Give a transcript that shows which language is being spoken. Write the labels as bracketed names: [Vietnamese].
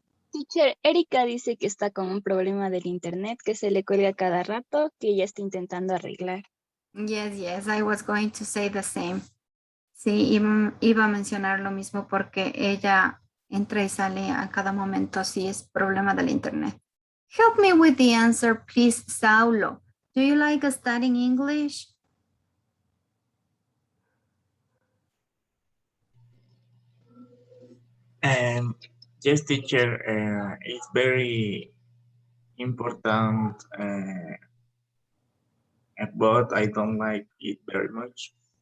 [Spanish] Teacher, Erika dice que está con un problema del internet, que se le cuelga cada rato, que ella está intentando arreglar. [English] Yes, I was going to say the same. [Spanish] Sí, iba a mencionar lo mismo porque ella entra y sale a cada momento si es problema del internet. [English] Help me with the answer, please, Saulo. Do you like studying English? Yes, teacher, it's very important, but I don't like it very much.